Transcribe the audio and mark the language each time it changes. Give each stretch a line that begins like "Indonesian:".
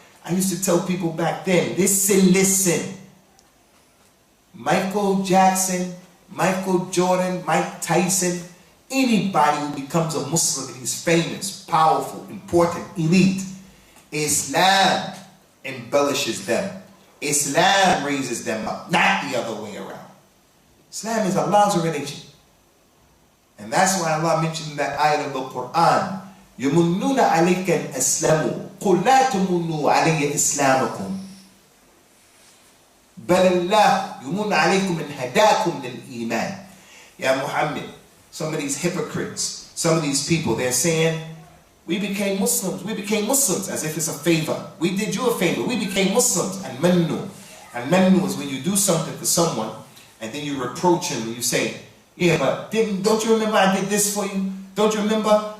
English: I used to tell people back then, listen. Michael Jackson, Michael Jordan, Mike Tyson, anybody who becomes a Muslim and he's famous, powerful, important, elite, Islam embellishes them. Islam raises them up, not the other way around. Islam is Allah's religion. And that's why Allah mentioned in that ayah of the Quran,
Arabic: يَمُنُّونَ عَلَيْكَ الْأَسْلَمُ قُلْ لَا تَمُنُّوا عَلَيَّ إِسْلَامَكُمْ بَلَ اللَّهُ يُمُنُّ عَلَيْكُمْ إِنْ هَدَاكُمْ لِلْإِيمَانِ.
English: Ya Muhammad, some of these hypocrites, some of these people, they're saying, we became Muslims as if it's a favor. We did you a favor, we became Muslims. And mannu. And mannu is when you do something for someone and then you reproach him and you say, yeah, but don't you remember I did this for you? Don't you remember?